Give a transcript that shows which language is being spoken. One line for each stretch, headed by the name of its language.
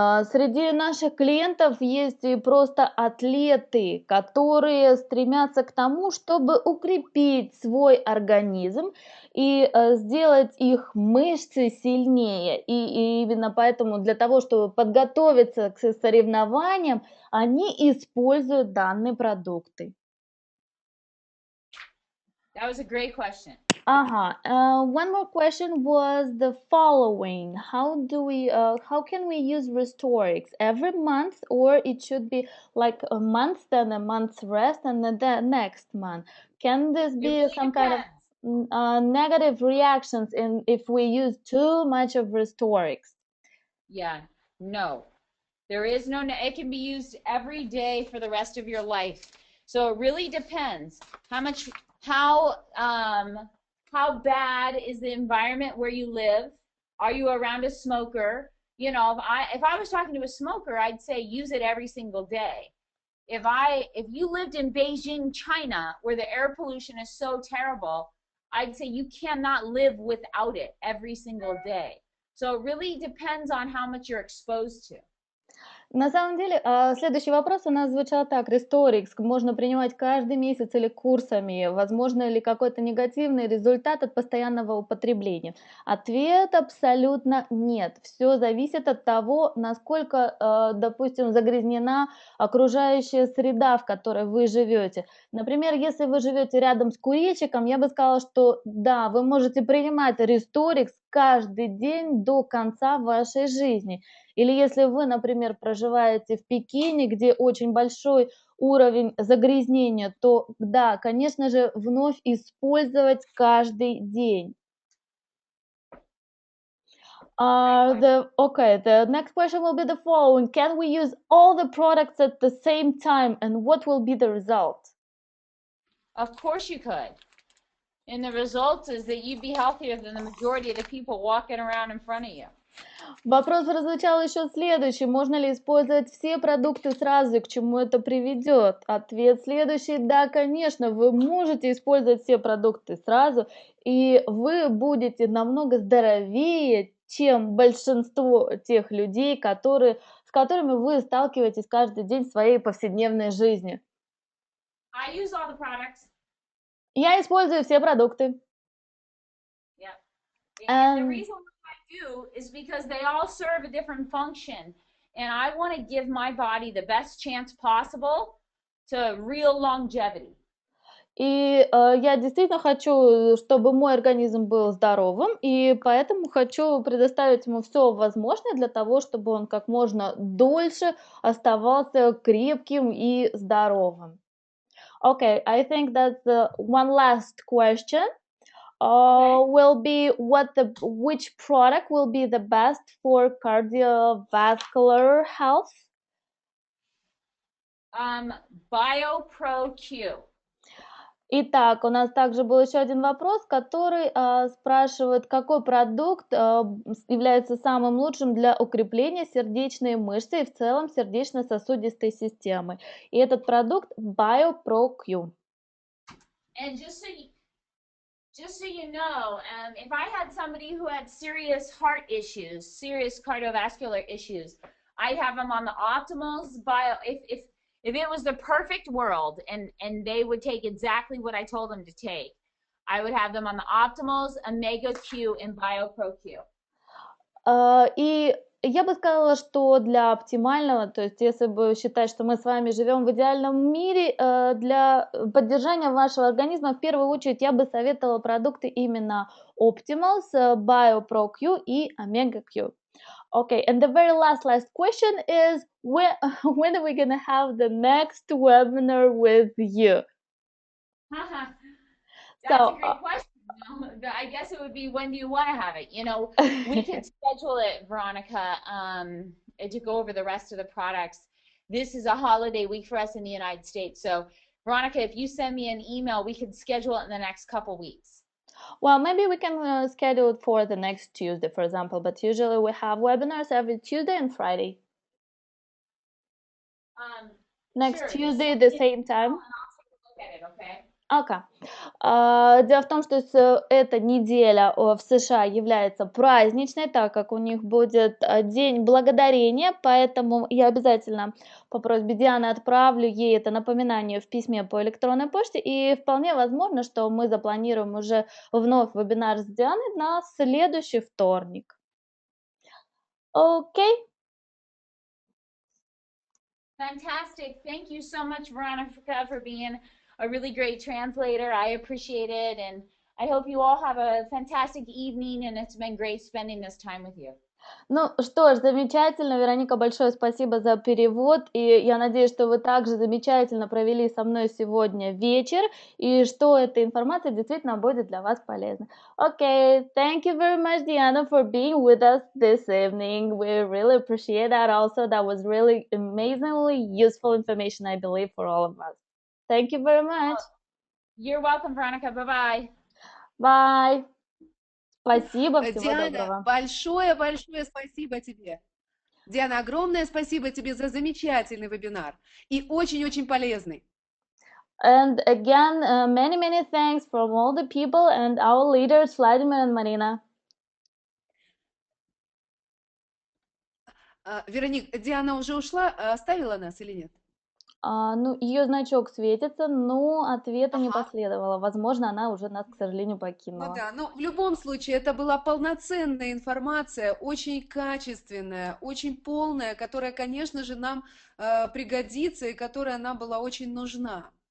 Russian: Среди наших клиентов есть и просто атлеты, которые стремятся к тому, чтобы укрепить свой организм и сделать их мышцы сильнее. И именно поэтому для того, чтобы подготовиться к соревнованиям, они используют данные продукты.
English: That was a great question. One more question was the following: how can we use Restoriix every month, or it should be like a month, then a month's rest, and then the next month? Can this It be really some kind of depends. negative reactions if we use too much of Restoriix? Yeah, no. There is no, it can be used every day for the rest of your life. So it really depends how bad is the environment where you live? Are you around a smoker? You know, if I was talking to a smoker, I'd say use it every single day. If you lived in Beijing, China, where the air pollution is so terrible, I'd say you cannot live without it every single day. So it really depends on how much you're exposed to.
Russian: На самом деле, следующий вопрос у нас звучал так: Restoriix можно принимать каждый месяц или курсами? Возможно ли какой-то негативный результат от постоянного употребления? Ответ абсолютно нет. Все зависит от того, насколько, допустим, загрязнена окружающая среда, в которой вы живете. Например, если вы живете рядом с курильщиком, я бы сказала, что да, вы можете принимать Restoriix каждый день до конца вашей жизни. Или если вы, например, проживаете в Пекине, где очень большой уровень загрязнения, то да, конечно же, вновь использовать каждый день.
English: The next question will be the following: can we use all the products at the same time, and what will be the result? Of course you could. And the result is that you'd be healthier than the majority of the people walking around in front of you.
Russian: Вопрос прозвучал еще следующий: можно ли использовать все продукты сразу и к чему это приведет? Ответ следующий: да, конечно, вы можете использовать все продукты сразу, и вы будете намного здоровее, чем большинство тех людей, с которыми вы сталкиваетесь каждый день в своей повседневной жизни.
English: I use all the products.
Russian: Я использую все продукты.
English: Yeah. And the reason why I do is because they all serve a different function. And I want to give my body the best chance possible to real longevity.
Russian: И я действительно хочу, чтобы мой организм был здоровым, и поэтому хочу предоставить ему все возможное для того, чтобы он как можно дольше оставался крепким и здоровым.
English: Okay, I think that's one last question. Will be which product will be the best for cardiovascular health? BioPro-Q.
Russian: Итак, у нас также был еще один вопрос, который спрашивает, какой продукт является самым лучшим для укрепления сердечной мышцы и в целом сердечно-сосудистой системы. И этот продукт BioPro-Q.
English: And just so you know, if I had somebody who had serious heart issues, serious cardiovascular issues, I'd have them on the optimals if it was the perfect world and they would take exactly what I told them to take, I would have them on the optimals, Omega Q, and BioPro-Q.
Russian: И я бы сказала, что для оптимального, то есть если бы считать, что мы с вами живем в идеальном мире, для поддержания вашего организма, в первую очередь я бы советовала продукты именно Optimals, BioPro-Q и Omega Q.
English: Okay, and the very last question is, when are we going to have the next webinar with you? That's a great question. I guess it would be, when do you want to have it? You know, we could schedule it, Veronica, to go over the rest of the products. This is a holiday week for us in the United States. So, Veronica, if you send me an email, we could schedule it in the next couple weeks. Well, maybe we can schedule it for the next Tuesday, for example, but usually we have webinars every Tuesday and Friday. Next Sure. Tuesday, the same time. I'll take a look at it, okay? Okay.
Russian: Дело в том, что эта неделя в США является праздничной, так как у них будет День Благодарения, поэтому я обязательно по просьбе Дианы отправлю ей это напоминание в письме по электронной почте, и вполне возможно, что мы запланируем уже вновь вебинар с Дианой на следующий вторник. Окей?
English: Fantastic. Thank you so much, Veronica, for being a really great translator. I appreciate it. And I hope you all have a fantastic evening. And it's been great spending this time with you.
Russian: Ну что ж, замечательно, Вероника, большое спасибо за перевод, и я надеюсь, что вы также замечательно провели со мной сегодня вечер, и что эта информация действительно будет для вас полезна.
English: Okay, thank you very much, Deanna, for being with us this evening. We really appreciate that also. That was really amazingly useful information, I believe, for all of us. Thank you very much. You're welcome, Veronica. Bye-bye. Bye.
Russian: Спасибо, всего Диана, доброго. большое спасибо тебе. Диана, огромное спасибо тебе за замечательный вебинар и очень-очень полезный.
English: And again, many thanks from all the people and our leaders, Vladimir and Marina.
Russian: Вероник, Диана уже ушла, оставила нас или нет? Ну, ее значок светится, но ответа не Ага. последовало. Возможно, она уже нас, к сожалению, Ну покинула. да, но в любом случае это была полноценная информация, очень качественная, очень полная, которая, конечно же, нам пригодится и которая нам была очень нужна.